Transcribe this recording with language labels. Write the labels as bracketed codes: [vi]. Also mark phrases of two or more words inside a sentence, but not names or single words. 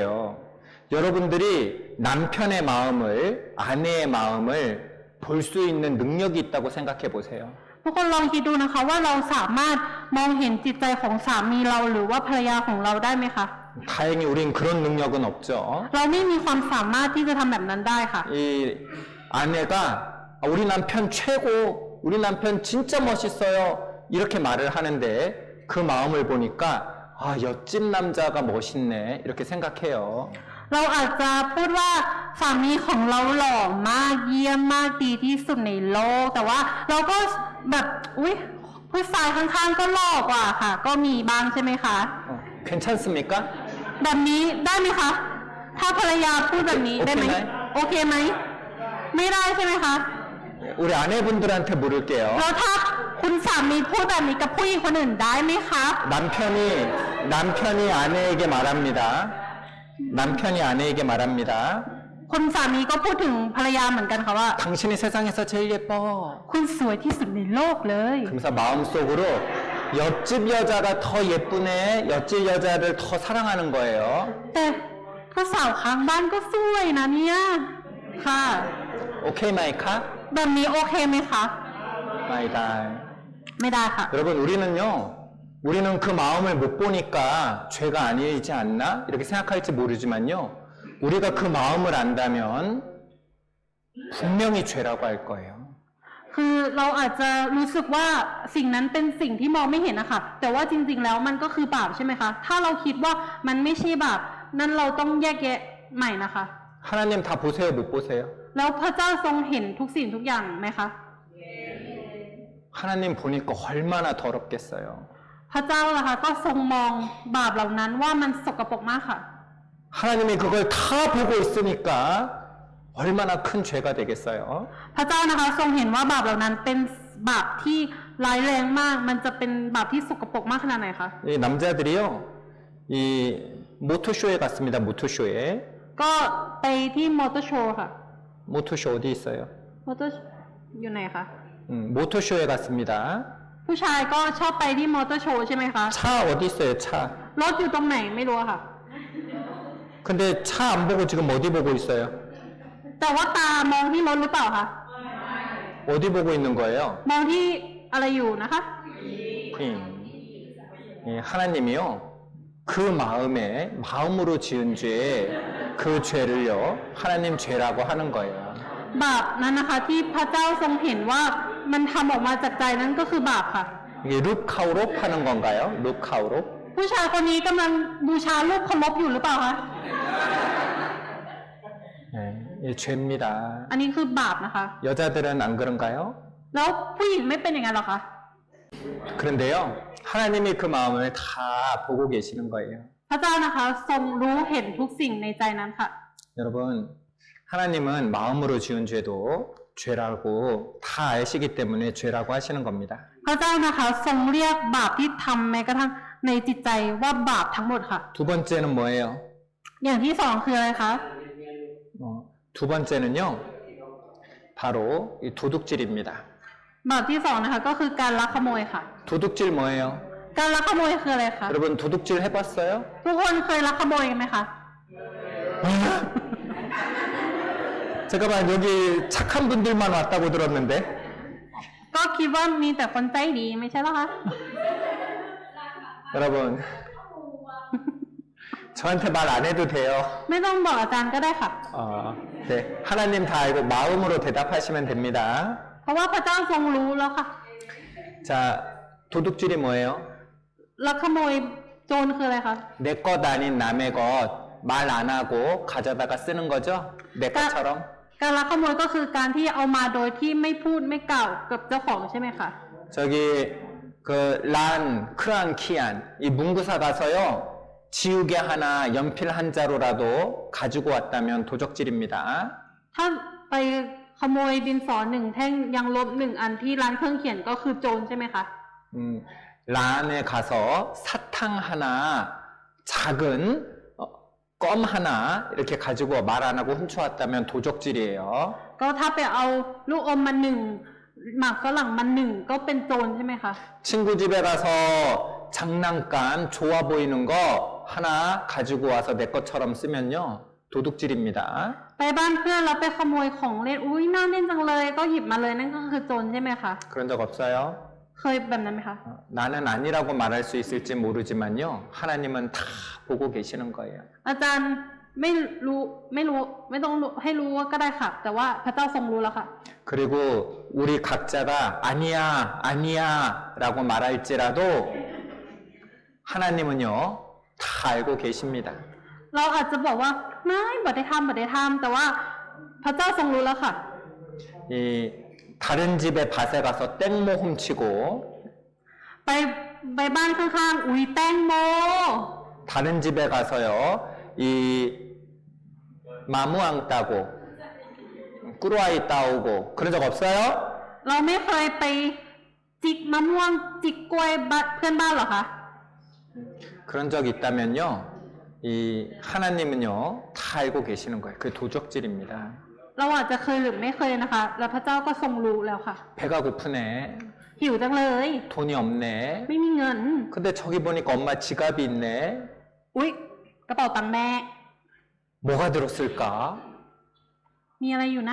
[ko] 여러분들이 남편의 마음을, 아내의 마음을 볼 수 있는 능력이 있다고 생각해 보세요. [th] ทุกคนลองคิดดูนะคะว่าเราสามารถมองเห็นจิตใจของสามีเราหรือว่าภรรยาของเราได้ไหมคะ [ko] 다행히 우린 그런 능력은 없죠. [th] เราไม่มีความสามารถที่จะทำแบบนั้นได้ค่ะ [ko] 이 아내가 우리 남편 최고, 우리 남편 진짜 멋있어요. 이렇게 말을 하는데 그 마음을 보니까 옆집 남자가 멋있네. 이렇게 생각해요. [th] เราอาจจะพูดว่าสามีของเราหล่อมากเยี่ยมมากดีที่สุดในโลก แต่ว่าเราก็แบบอุ๊ยผู้ชายข้างๆก็หล่อกว่าค่ะ ก็มีบ้างใช่ไหมคะ [ko] 괜찮습니까? [th] แบบนี้ได้ไหมคะ ถ้าภรรยาพูดแบบนี้ได้ไหม โอเคไหม ไม่ได้ใช่ไหมคะ [ko] 우리 아내분들한테 물을게요. [th] แล้วถ้าคุณสามีพูดแบบนี้กับผู้หญิงคนอื่นได้ไหมคะ [ko] 남편이 아내에게 말합니다. 남편이 아내에게 말합니다. [th] คุณสามีก็พูดถึงภรรยาเหมือนกันค่ะว่า [ko] 당신이 세상에서 제일 예뻐. [th] คุณสวยที่สุดในโลกเลย [ko] 그러면서 마음속으로 옆집 여자가 더 예쁘네. 옆집 여자를 더 사랑하는 거예요. [th] แต่ก็สาวข้างบ้านก็สวยนะเนี่ย ค่ะ โอเคไหมคะ? แบบนี้โอเคไหมคะ ไม่ได้. ไม่ได้ค่ะ [ko] 여러분 우리는 그 마음을 못 보니까 죄가 아니지 않나? 이렇게 생각할지 모르지만요. 우리가 그 마음을 안다면 분명히 죄라고 할 거예요. [th] คือเราอาจจะรู้สึกว่าสิ่งนั้นเป็นสิ่งที่มองไม่เห็นนะคะแต่ว่าจริงๆแล้วมันก็คือบาปใช่ไหมคะ ถ้าเราคิดว่ามันไม่ใช่บาปนั้นเราต้องแยกแยะใหม่นะคะ [ko] 하나님 다 보세요, 못 보세요? [th] แล้วพระเจ้าทรงเห็นทุกสิ่งทุกอย่างไหมคะ [ko] 하나님 보니까 얼마나 더럽겠어요. [th] พระเจ้านะคะก็ทรงมองบาปเหล่านั้นว่ามันสกปรกมากค่ะ [ko] 하나님이 그걸 다 보고 있으니까 얼마나 큰 죄가 되겠어요. [th] พระเจ้านะคะทรงเห็นว่าบาปเหล่านั้นเป็นบาปที่ร้ายแรงมาก มันจะเป็นบาปที่สกปรกมากขนาดไหนคะ [ko] 이 남자들이요, 이 모토쇼에 갔습니다. 모토쇼에. [th] ก็ไปที่มอเตอร์โชว์ค่ะ [ko] 모토쇼 어디 있어요? [th] มอเตอร์อยู่ไหนคะ [ko] 모토쇼에 갔습니다. [th] ผู้ชายก็ชอบไปที่มอเตอร์โชว์ใช่ไหมคะ [ko] 차 어디 있어요? 차. [th] รถอยู่ตรงไหนไม่รู้อะค่ะ [ko] 근데 차 안 보고 지금 어디 보고 있어요? [th] แต่ว่าตามองที่รถหรือเปล่าคะ [ko] 어디 보고 있는 거예요? [th] มองที่อะไรอยู่นะคะ [ko] 하나님이요, 그 마음으로 지은 죄, 그 죄를요, 하나님 죄라고 하는 거예요. [th] บาปนั้นนะคะที่พระเจ้าทรงเห็นว่ามันทำออกมาจากใจนั้นก็คือบาปค่ะ [ko] 이게 룩카우롭 하는 건가요? 룩카우롭? [th] ผู้ชายคนนี้กำลังบูชารูปเคารพอยู่หรือเปล่าคะ [ko] 네, 이 죄입니다. [th] อันนี้คือบาปนะคะ [ko] 여자들은 안 그런가요? [th] แล้วผู้หญิงไม่เป็นอย่างนั้นหรอคะ [ko] 그런데요, 하나님이 그 마음을 다 보고 계시는 거예요. [th] พระเจ้านะคะทรงรู้เห็นทุกสิ่งในใจนั้นค่ะ [ko] 여러분, 하나님은 마음으로 지은 죄도 죄라고 다 아시기 때문에 죄라고 하시는 겁니다. [th] พระเจ้านะคะทรงเรียกบาปที่ทำแม้กระทั่งในจิตใจว่าบาปทั้งหมดค่ะ [ko] 두 번째는 뭐예요? [th] อย่างที่สองคืออะไรคะ [ko] 두 번째는요, 바로 이 도둑질입니다. [th] บาปที่สองนะคะก็คือการลักขโมยค่ะ [ko] 도둑질 뭐예요? [th] การลักขโมยคืออะไรคะ [ko] 여러분 도둑질 해봤어요? [th] ทุกคนเคยลักขโมยกันไหมคะ [ko] 잠깐만, 여기 착한 분들만 왔다고 들었는데. [th] ก็คิดว่ามีแต่คนใจดีไม่ใช่หรอคะ [ko] 여러분, 저한테 말 안 해도 돼요. [th] ไม่ต้องบอกอาจารย์ก็ได้ค่ะ [ko] 네. 하나님 다 알고 마음으로 대답하시면 됩니다. [th] เพราะว่าพระเจ้าทรงรู้แล้วค่ะ [ko] 자, 도둑질이 뭐예요? [th] ลักขโมยโจรคืออะไรคะ [ko] 내 것 아닌 남의 것 말 안 하고 가져다가 쓰는 거죠? 내 것처럼. [th] การลักขโมยก็คือการที่เอามาโดยที่ไม่พูดไม่กล่าวกับเจ้าของใช่ไหมคะ [ko] 저기 그 란, 크란, 키안 이 문구사 가서요. 지우개 하나, 연필 한 자루라도 가지고 왔다면 도적질입니다. [th] ถ้าไปขโมยดินสอหนึ่งแท่งยังลบหนึ่งอันที่ร้านเครื่องเขียนก็คือโจรใช่ไหมคะ [ko] 란에 가서 사탕 하나, 작은 껌 하나 이렇게 가지고 말 안 하고 훔쳐왔다면 도적질이에요. [th] ก็ถ้าไปเอาลูกอมมาหนึ่งหมากฝรั่งมาหนึ่งก็เป็นโจรใช่ไหมคะ [ko] 친구 집에 가서 장난감 좋아 보이는 거 하나 가지고 와서 내 것처럼 쓰면요. 도둑질입니다. [th] ไปบ้านเพื่อนแล้วไปขโมยของเล่นอุ้ยน่าเล่นจังเลยก็หยิบมาเลยนั่นก็คือโจรใช่ไหมคะ [ko] 그런 적 없어요? [th] เคยแบบนั้นไหมคะ [ko] 나는 아니라고 말할 수 있을지 모르지만요. 하나님은 다 보고 계시는 거예요. [th] อาจารย์ไม่รู้ไม่ต้องรู้ให้รู้ว่าก็ได้ค่ะ แต่ว่าพระเจ้าทรงรู้แล้วค่ะ [ko] 그리고 우리 각자가 아니야, 아니야 라고 말할지라도 하나님은요. 다 알고 계십니다. [th] เราอาจจะบอกว่าไม่บ่ได้ทำแต่ว่าพระเจ้าทรงรู้แล้วค่ะ [ko] 이 다른 집에 밭에 가서 땡모 훔치고 [th] ไปบ้านข้างๆอุ้ยแตงโม [ko] 다른 집에 가서요. 이 마무앙 따고 꾸루아이 따오고 그런 적 없어요? [th] เราไม่เคยไปจิกมะม่วงจิกกล้วยเพื่อนบ้านเหรอคะ [ko] 그런 적 있다면요. 이 하나님은요. 다 알고 계시는 거예요. 그 도적질입니다. [th] เราอาจจะเคยหรือไม่เคยนะคะ แล้วพระเจ้าก็ทรงรู้แล้วค่ะ [ko] 배가 고프네. [th] หิวจังเลย [ko] 돈이 없네. [th] ไม่มีเงิน [ko] 근데 저기 보니까 엄마 지갑이 있네. [th] อุ๊ยกระเป๋าตังค์แม่ [ko] 뭐가 들었을까? [th] มีอะไรอยู่นะ